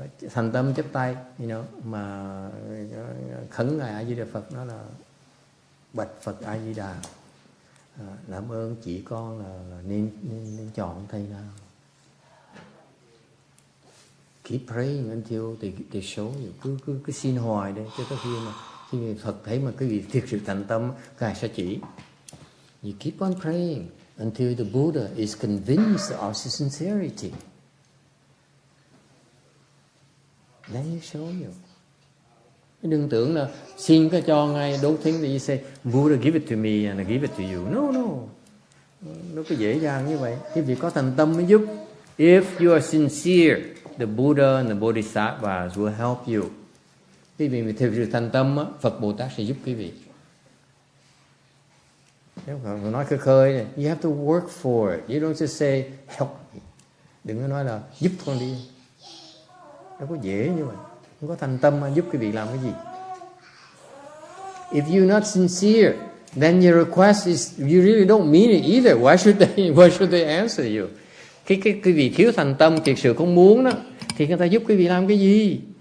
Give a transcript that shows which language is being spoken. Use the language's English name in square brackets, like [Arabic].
[Vietnamese] Thành tâm chấp tay, mà khấn ngài A Di Đà Phật, nó là bạch Phật A Di Đà, làm ơn chỉ con là nên chọn thầy nào. [English] Keep praying until they show you. [Vietnamese] Cứ xin hoài đây, cho tới khi Phật thấy mà quý vị thực sự thành tâm, ngài sẽ chỉ. [English] You keep on praying until the Buddha is convinced of sincerity. Then you show you. [Vietnamese] Đừng tưởng là xin cái cho ngay, [English] don't think that you say Buddha give it to me and I give it to you. [Vietnamese] No. Nó có dễ dàng như vậy. Quý vị có thành tâm mới giúp. [English] If you are sincere, the Buddha and the Bodhisattvas will help you. [Vietnamese] Quý vị thực sự thành tâm, Phật Bồ Tát sẽ giúp quý vị. Nếu không nói khơi này, [English] you have to work for it. You don't just say help me. [Vietnamese] Đừng có nói là giúp con đi. Đâu có dễ như vậy. Không có thành tâm mà giúp quý vị làm cái gì. [English] If you're not sincere, then your request is, you really don't mean it either. Why should they answer you? [Vietnamese] Cái quý vị thiếu thành tâm, thiệt sự không muốn đó, thì người ta giúp quý vị làm cái gì?